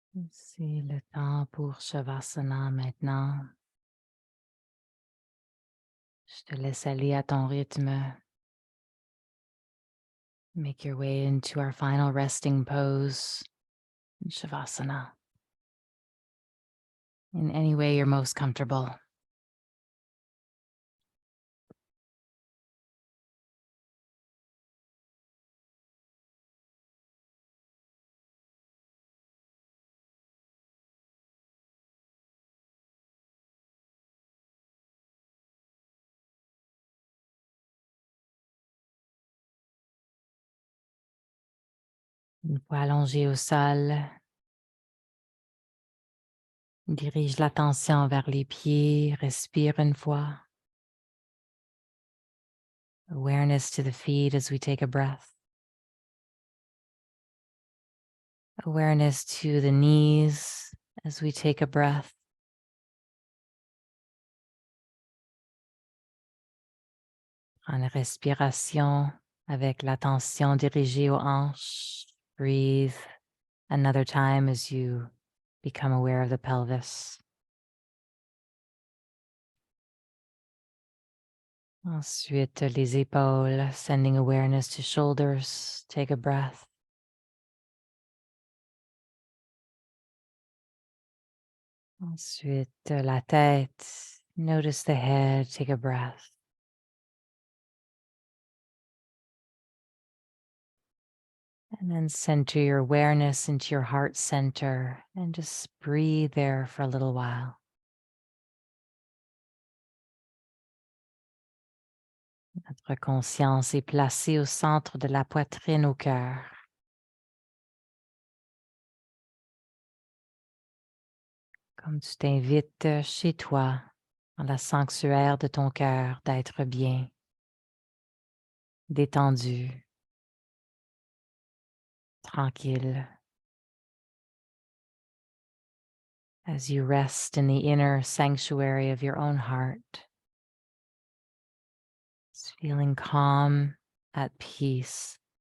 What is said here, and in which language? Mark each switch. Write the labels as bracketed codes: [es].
[fr] C'est le temps pour Shavasana maintenant. Je te laisse aller à ton rythme. [en] Make your way into our final resting pose in Shavasana in any way you're most comfortable. [fr] Une fois allongé au sol, dirige l'attention vers les pieds, respire une fois. [en] Awareness to the feet as we take a breath. Awareness to the knees as we take a breath. [fr] En respiration avec l'attention dirigée aux hanches. [en] Breathe another time as you become aware of the pelvis. [fr] Ensuite, les épaules, [en] sending awareness to shoulders. Take a breath. [fr] Ensuite, la tête. [en] Notice the head. Take a breath. And then center your awareness into your heart center and just breathe there for a little while. [fr] Notre conscience est placée au centre de la poitrine au cœur. Comme tu t'invites chez toi, dans la sanctuaire de ton cœur, d'être bien, détendu, tranquille. [en] As you rest in the inner sanctuary of your own heart, just feeling calm, at peace.